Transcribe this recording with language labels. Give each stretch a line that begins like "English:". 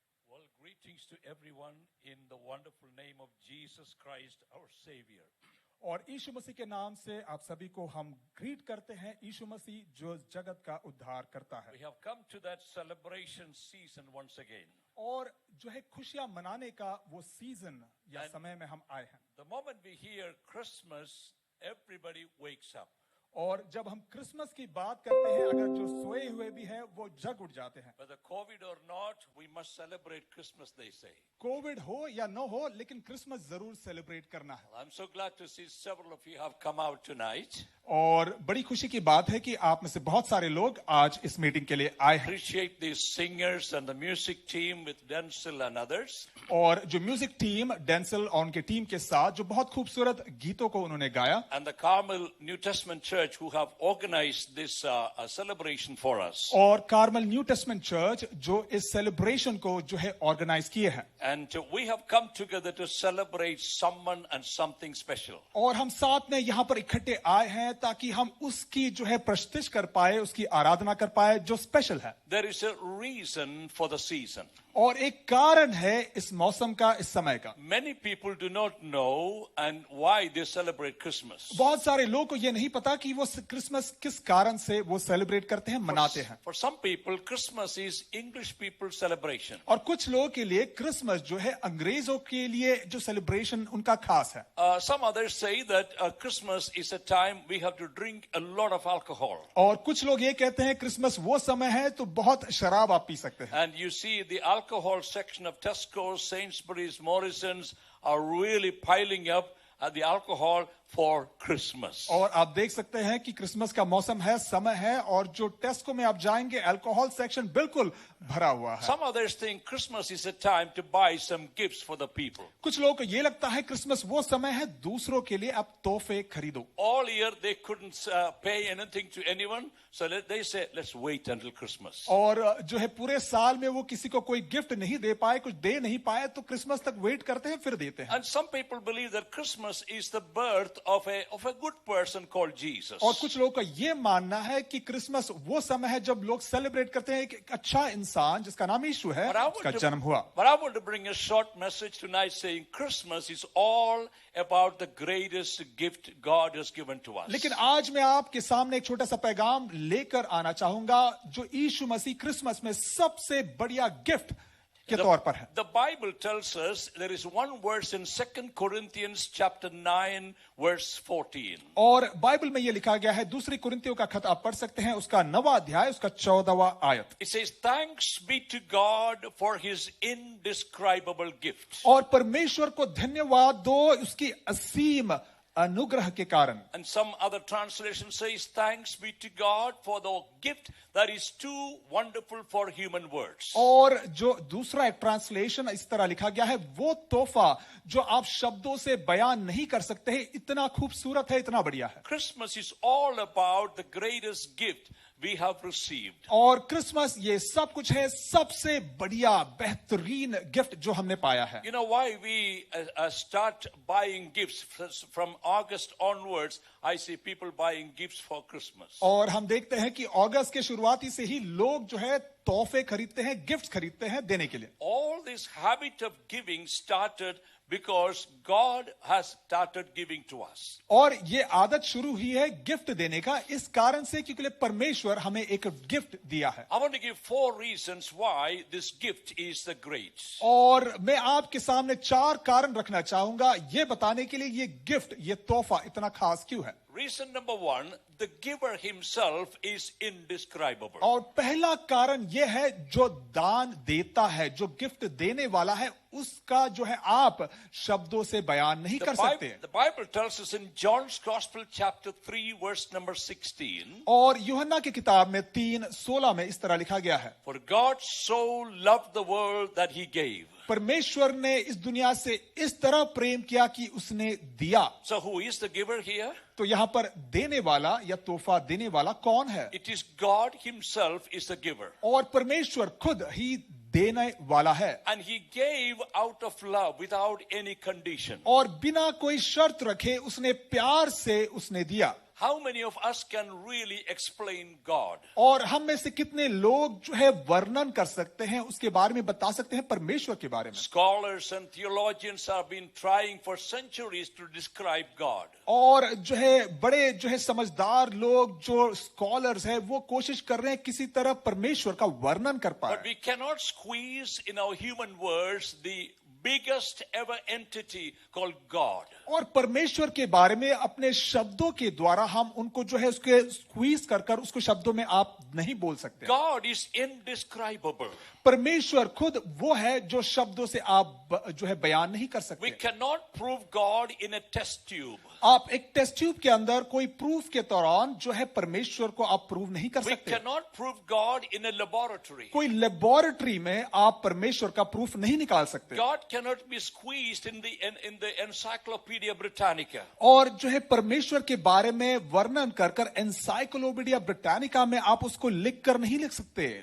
English: Well, greetings to everyone in the wonderful name of Jesus Christ, our Savior.
Hindi: और यीशु मसीह के नाम से आप सभी को हम ग्रीट करते हैं. यीशु मसीह जो जगत का उद्धार करता है.
English: We have come to that celebration season once again.
Hindi: और जो है खुशियां मनाने का वो सीजन या समय में हम आए हैं.
English: The moment we hear Christmas, everybody wakes up.
Hindi: और जब हम क्रिसमस की बात करते हैं, अगर जो सोए हुए भी हैं वो जग उठ जाते हैं.
English: Whether COVID or not, we must celebrate Christmas, they say.
Hindi: Covid हो या न हो, लेकिन क्रिसमस जरूर सेलिब्रेट करना है.
English: Well, I'm so glad to see several of you have come out tonight.
Hindi: और बड़ी खुशी की बात है कि आप में से बहुत सारे लोग आज इस मीटिंग के लिए आए हैं.
English: Appreciate the singers and the music team with Denzel and others.
Hindi: और जो म्यूजिक टीम डेंसल और उनके टीम के साथ जो बहुत खूबसूरत गीतों को उन्होंने गाया.
English: And the Carmel New Testament Church who have organized this celebration for us.
Hindi: और कार्मल न्यू टेस्टमेंट चर्च जो इस सेलिब्रेशन को जो है ऑर्गेनाइज किए हैं.
English: And we have come together to celebrate someone and something special.
Hindi: और हम साथ में यहाँ पर इकट्ठे आए हैं ताकि हम उसकी जो है प्रस्तुति कर पाए, उसकी आराधना कर पाए जो स्पेशल है.
English: There is a reason for the season.
Hindi: और एक कारण है इस मौसम का, इस समय का.
English: Many people do not know and why they celebrate Christmas.
Hindi: बहुत सारे लोग को ये नहीं पता कि वो क्रिसमस किस कारण से वो सेलिब्रेट करते हैं, मनाते हैं.
English: For some people, Christmas is English people's celebration.
Hindi: और कुछ लोगों के लिए क्रिसमस जो है अंग्रेजों के लिए जो सेलिब्रेशन उनका खास है.
English: Some others say that Christmas is a time we have to drink a lot of alcohol.
Hindi: और कुछ लोग ये कहते हैं क्रिसमस वो समय है तो बहुत शराब आप पी सकते हैं.
English: And you see the alcohol section of Tesco's, Sainsbury's, Morrison's are really piling up the alcohol for Christmas.
Hindi: और आप देख सकते हैं कि क्रिसमस का मौसम है, समय है, और जो टेस्को में आप जाएंगे अल्कोहल सेक्शन बिल्कुल भरा हुआ है.
English: Some others think Christmas is a time to buy some gifts for the people.
Hindi: कुछ लोगों को ये लगता है क्रिसमस वो समय है दूसरों के लिए आप तोहफे खरीदो.
English: All year they couldn't pay anything to anyone, so they say let's wait until Christmas.
Hindi: और जो है पूरे साल में वो किसी को कोई गिफ्ट नहीं दे पाए, कुछ दे नहीं पाए, तो क्रिसमस तक वेट करते हैं फिर देते हैं.
English: And some people believe that Christmas is the birth of a good person called Jesus.
Hindi: और कुछ लोगों का ये मानना है कि क्रिसमस वो समय है जब लोग सेलिब्रेट करते हैं एक अच्छा इंसान जिसका नाम यीशु है, उसका जन्म हुआ.
English: But I want to bring a short message tonight saying Christmas is all about the greatest gift God has given to us.
Hindi: लेकिन आज मैं आपके सामने एक छोटा सा पैगाम लेकर आना चाहूंगा जो यीशु मसीह क्रिसमस में सबसे बढ़िया गिफ्ट के तौर पर है।
English: The Bible tells us there is one verse in 2 Corinthians chapter 9 verse 14.
Hindi: और बाइबल में ये लिखा गया है, दूसरी कुरिन्थियों का खत आप पढ़ सकते हैं, उसका 9वां अध्याय, उसका 14वां आयत।
English: It says, "Thanks be to God for his indescribable gift."
Hindi: और परमेश्वर को धन्यवाद दो उसकी असीम अनुग्रह के कारण।
English: And some other translation says, "Thanks be to God for the gift that is too wonderful for human words."
Hindi: और जो दूसरा एक ट्रांसलेशन इस तरह लिखा गया है, वो तोहफा जो आप शब्दों से बयान नहीं कर सकते हैं, इतना खूबसूरत है, इतना बढ़िया है।
English: Christmas is all about the greatest gift we have received.
Hindi: और क्रिसमस ये सब कुछ है, सबसे बढ़िया बेहतरीन गिफ्ट जो हमने पाया है।
English: You know why we start buying gifts from August onwards? I see people buying gifts for Christmas.
Hindi: और हम देखते हैं कि अगस्त के शुरुआती से ही लोग जो है तोहफे खरीदते हैं, गिफ्ट खरीदते हैं देने के लिए।
English: All this habit of giving started because God has started giving to us.
Hindi: और ये आदत शुरू हुई है गिफ्ट देने का इस कारण से क्योंकि परमेश्वर हमें एक गिफ्ट दिया है।
English: I want to give 4 reasons why this gift is the great.
Hindi: और मैं आपके सामने 4 कारण रखना चाहूंगा ये बताने के लिए ये गिफ्ट, ये तोहफा इतना खास क्यों है।
English: Reason number 1, the giver himself is indescribable.
Hindi: और पहला कारण यह है जो दान देता है, जो गिफ्ट देने वाला है, उसका जो है आप शब्दों से बयान नहीं कर सकते।
English: The Bible tells us in John's Gospel chapter 3 verse number 16.
Hindi: और यूहन्ना की किताब में 3:16 में इस तरह लिखा गया है,
English: For God so loved the world that he gave.
Hindi: परमेश्वर ने इस दुनिया से इस तरह प्रेम किया कि उसने दिया।
English: So who is the giver here?
Hindi: तो यहां पर देने वाला या तोहफा देने वाला कौन है?
English: It is God himself is the giver.
Hindi: और परमेश्वर खुद ही देने वाला है।
English: And he gave out of love without any condition.
Hindi: और बिना कोई शर्त रखे उसने प्यार से उसने दिया।
English: How many of us can really explain God?
Hindi: और हम में से कितने लोग जो है वर्णन कर सकते हैं, उसके बारे में बता सकते हैं परमेश्वर के बारे में।
English: Scholars and theologians have been trying for centuries to describe God.
Hindi: और जो है बड़े जो है समझदार लोग जो स्कॉलर्स हैं वो कोशिश कर रहे हैं किसी तरह परमेश्वर का वर्णन कर पाए।
English: But we cannot squeeze in our human words the biggest ever entity called God.
Hindi: और परमेश्वर के बारे में अपने शब्दों के द्वारा हम उनको जो है उसके स्क्वीज कर कर उसको शब्दों में आप नहीं बोल सकते।
English: God is indescribable.
Hindi: परमेश्वर खुद वो है जो शब्दों से आप जो है बयान नहीं कर
English: We
Hindi: सकते।
English: cannot prove God in a test tube.
Hindi: आप एक टेस्ट ट्यूब के अंदर कोई प्रूफ के दौरान जो है परमेश्वर को आप प्रूव नहीं कर
English: We
Hindi: सकते।
English: cannot prove God in a laboratory.
Hindi: कोई लेबोरेटरी में आप परमेश्वर का प्रूफ नहीं निकाल सकते।
English: God cannot be squeezed in the Encyclopedia Britannica.
Hindi: और जो है परमेश्वर के बारे में वर्णन कर कर एनसाइक्लोपीडिया ब्रिटानिका में आप उसको लिख कर नहीं लिख सकते।